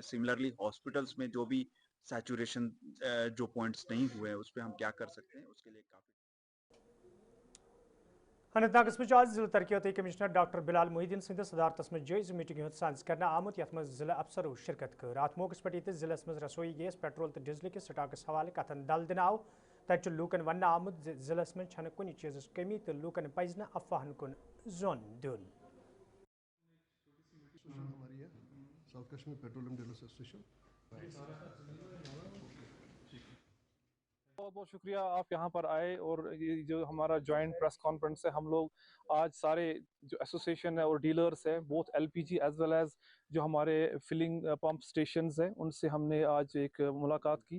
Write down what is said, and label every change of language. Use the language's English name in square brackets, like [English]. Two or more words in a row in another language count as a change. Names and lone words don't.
[Hindi] सिमिलरली हॉस्पिटल्स में जो भी सैचुरेशन जो पॉइंट्स नहीं हुए हैं उस पर हम क्या कर सकते हैं, उसके लिए काफ़ी। [Kashmiri] अनंतनाग आज जिला तरक्याती कमिश्नर डॉक्टर बिलाल मोहिद्दीन सद सदारत में जायज़ मीटिंग हूं साज कर आमुत, यथ जिला अफसरों शिरकत कर। अत मौके पे जिले में रसोई गैस, पेट्रोल तो डीजल किस स्टाकस हवाले कथन दल दिन आव। तब लूकन वन आमुत जिले में कुछ चीज़ कमी, तो लूकन पज न अफवाहन कुन जोन दिन। [Hindi] हमारी है साउथ कश्मीर पेट्रोलियम डीलर्स एसोसिएशन। बहुत बहुत शुक्रिया आप यहाँ पर आए, और ये जो हमारा [English] joint press conference [Hindi] है, हम लोग आज सारे जो एसोसिएशन है और डीलर्स हैं, [English] both LPG as well as [Hindi] जो हमारे [English] filling pump stations [Hindi] हैं, उनसे हमने आज एक मुलाकात की।